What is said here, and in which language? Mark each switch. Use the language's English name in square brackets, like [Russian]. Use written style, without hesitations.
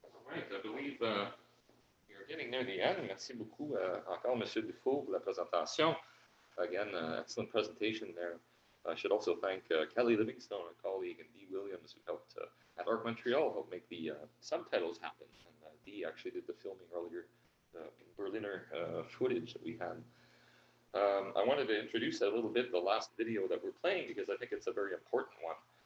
[English] Right, I believe you're getting near the end. [French] Merci beaucoup encore, Monsieur Dufour, pour la présentation. [English] Again, excellent presentation there. I should also thank Kelly Livingstone, a colleague, and Dee Williams, who helped at ARC Montreal help make the subtitles happen. And Dee actually did the filming earlier in Berliner footage that we had. I wanted to introduce a little bit the last video that we're playing because I think it's a very important one.